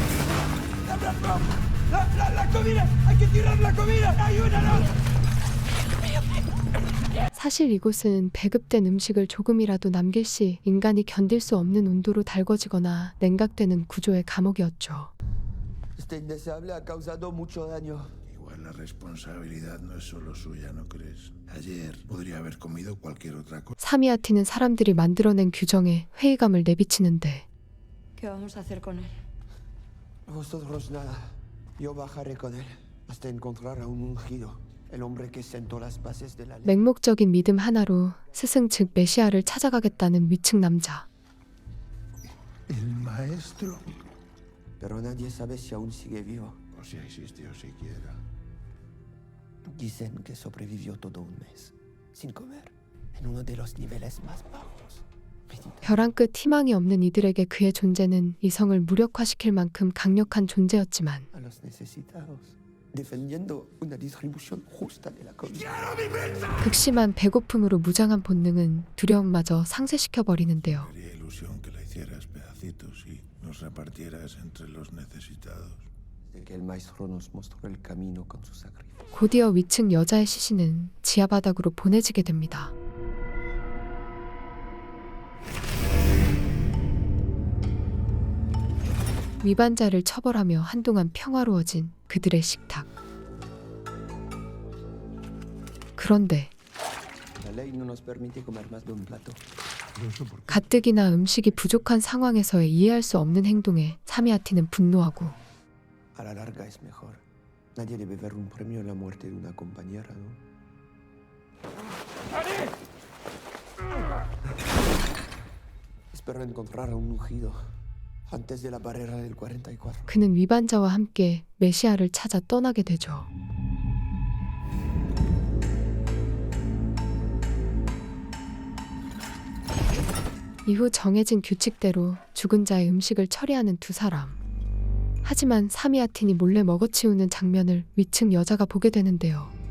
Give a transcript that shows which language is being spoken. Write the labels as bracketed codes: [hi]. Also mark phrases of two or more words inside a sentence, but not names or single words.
[ko] 사실 이곳은 배급된 음식을 조금이라도 남길 시 인간이 견딜 수 없는 온도로 달궈지거나 냉각되는 구조의 감옥이었죠. [es] Este indeseable ha causado mucho daño. Igual la responsabilidad no es solo suya, ¿no crees? Ayer podría haber comido cualquier otra cosa. [ko] 사미아티는 사람들이 만들어낸 규정에 회의감을 내비치는데 [es] ¿Qué vamos a hacer con él? Vosotros nada. Yo bajaré con él hasta encontrar a un ungido, el hombre que sentó las bases de la ley. [ko] 맹목적인 믿음 하나로 스승 즉 메시아를 찾아가겠다는 위층 남자. [es] El maestro. Pero nadie sabe si aún sigue vivo. O si existió siquiera. Dicen que sobrevivió todo un mes, sin comer, en uno de los niveles más bajos. [ko] 벼랑 끝 희망이 없는 이들에게 그의 존재는 이성을 무력화시킬 만큼 강력한 존재였지만 [es] A los necesitados, defendiendo una distribución justa de la comida. [ko] 극심한 배고픔으로 무장한 본능은 두려움마저 상쇄시켜버리는데요. [es] Sería ilusión que la hicieras pedacitos y nos repartieras entre los necesitados. De que el maestro nos mostró el camino con su sacrificio. [ko] 곧이어 위층 여자의 시신은 지하바닥으로 보내지게 됩니다. 위반자를 처벌하며 한동안 평화로워진 그들의 식탁. 그런데 [es] La ley no nos permite comer más de un plato. [ko] 가뜩이나 음식이 부족한 상황에서의 이해할 수 없는 행동에 사미아티는 분노하고 [es] A la larga es mejor. Nadie debe ver un premio en la muerte de una compañera, ¿no? Espero encontrar a un ungido antes de la barrera del 44. [ko] 그는 위반자와 함께 메시아를 찾아 떠나게 되죠. 이후 정해진 규칙대로 죽은 자의 음식을 처리하는 두 사람. 하지만 사미아틴이 몰래 먹어치우는 장면을 위층 여자가 보게 되는데요.